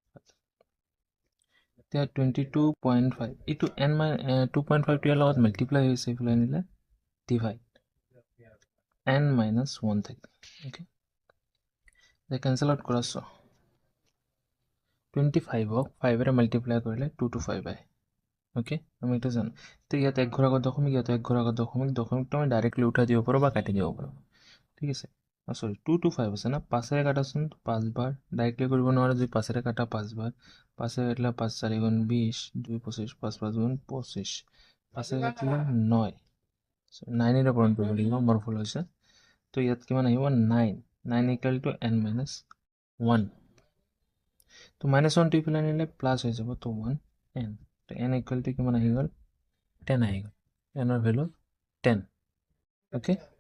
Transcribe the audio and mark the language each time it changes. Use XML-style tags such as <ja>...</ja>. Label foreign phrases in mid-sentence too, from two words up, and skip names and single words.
<as>এতিয়া 22.5 এইটো n 2.5 টোৰ লগত মাল্টিপ্লাই হৈছে ইফালে আনিলে</as> <en>divide n minus 1</en> <as>থাকে ওকে এটা</as> <en>cancel out</en> <as>কৰা ছ 25 হক 5 এৰে মাল্টিপ্লাই কৰিলে 2 to 5 আহে ওকে আমি এটা জানো তো ইয়াত এক ঘৰ আগত দশমিক ইয়াত এক ঘৰ আগত দশমিকটো আমি ডাইৰেক্টলি উঠাই দিব পাৰো বা কাটি দিব পাৰো ঠিক আছে সরি 2 to 5 আছে না 5 এৰে কাটাচোন 5 বাৰ ডাইৰেক্টলি কৰিব নোৱাৰে যদি 5 এৰে কাটা 5 বাৰ 5 এৰে কাটিলে 5 4 গুণ 20 2 25 5 5 গুণ 25 5 এৰে কাটিলে 9 9 এৰে পূৰণ কৰিব লাগিব মোৰ ভুল হৈছে তো ইয়াত কিমান আহিব 9 9</as> <en>equal to n minus 1</en> <as>তো -1 টো ইফালে আনিলে প্লাস হৈ যাব তো 1 n তো</as> <en>n equal to</en> <as>কিমান আহি গ'ল 10 আহি গ'ল n ৰ ভ্যালু 10 ওকে</as>